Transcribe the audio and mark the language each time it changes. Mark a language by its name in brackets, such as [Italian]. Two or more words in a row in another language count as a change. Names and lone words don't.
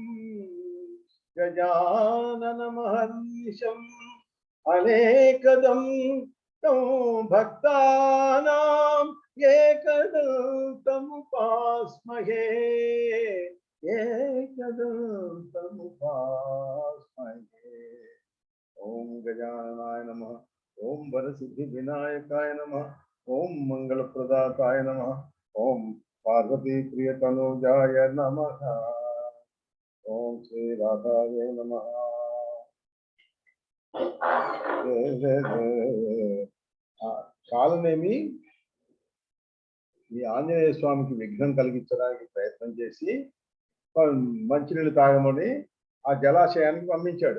[Sanskrit] गजाननमहर्निशम् अनेकदं तं भक्तानां एकदन्तमुपास्महे एकदन्तमुपास्महे। ओम गजाननाय नमः। ओम वरसिद्धि विनायकाय नमः। ओम मंगलप्रदाताय नमः। ओम पार्वती प्रियतनुजाय नमः। ओम श्री राधाय नमः। [Telugu] కాలనేమి ఈ ఆంజనేయ స్వామికి విఘ్నం కలిగించడానికి ప్రయత్నం చేసి మంచినీళ్ళు తాగమని ఆ జలాశయానికి పంపించాడు.